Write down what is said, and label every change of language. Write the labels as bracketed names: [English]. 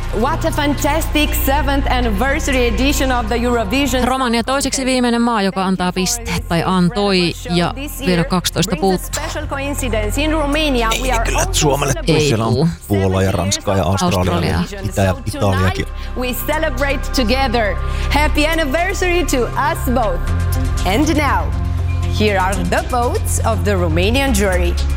[English] What a fantastic 7th anniversary edition of the Eurovision. [Finnish] Romania toiseksi viimeinen maa, joka antaa pisteet, tai antoi, ja vielä 12 puuttuu. Ei kyllä Suomelle tuu, siellä on Puola ja Ranska ja Australia, Itä- ja Italiakin. [English] We celebrate together. Happy anniversary to us both. And now, here are the votes of the Romanian jury.